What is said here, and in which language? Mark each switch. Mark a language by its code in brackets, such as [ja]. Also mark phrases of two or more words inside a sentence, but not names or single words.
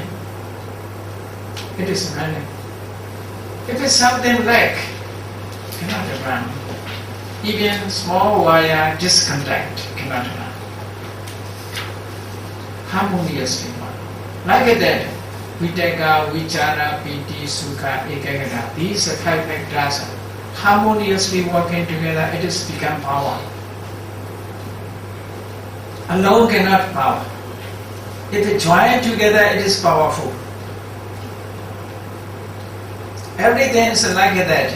[en] It is running. If it's something lack, cannot run. Even small wire disconnect cannot run. Harmoniously work. Like that, [pi] vitaka, vichara, piti, sukha, ekagata. [en] These 5 factors harmoniously working together, it is become power. Alone cannot power. If it join together, it is powerful. Everything is like that.